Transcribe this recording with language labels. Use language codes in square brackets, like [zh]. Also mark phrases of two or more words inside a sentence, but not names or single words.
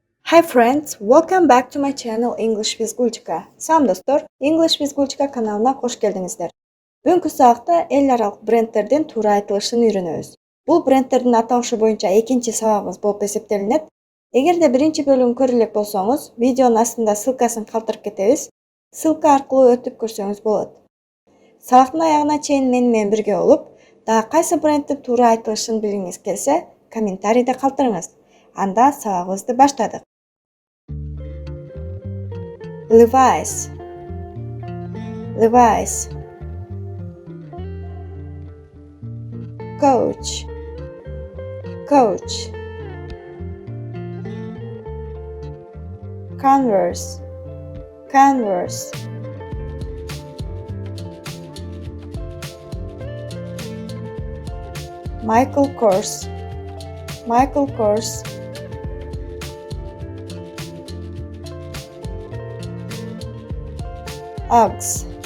[en] Hi friends, welcome back to my channel English with Gulchika. [ky] Салам достор, English with Gulchika каналына кош келдиңиздер. Бүгүнкү сабакта эл аралык бренддердин туура айтылышын үйрөнөбүз. Бул бренддердин аталышы боюнча экинчи сабагыбыз болуп эсептелет. Эгерде биринчи бөлүгүн көрө элек болсоңуз, видеонун астында ссылкасын калтырып кетебиз. Ссылка аркылуу өтүп көрсөңүз болот. Сабактын аягына чейин менен бирге болуп, дагы кайсы бренддин туура айтылышын билгиңиз келсе, комментарийде калтырыңыз. Анда сабагыбызды баштадык. Levi's, Levi's, Coach, Coach, Converse, Converse, Michael Kors, Michael Kors, Uggs,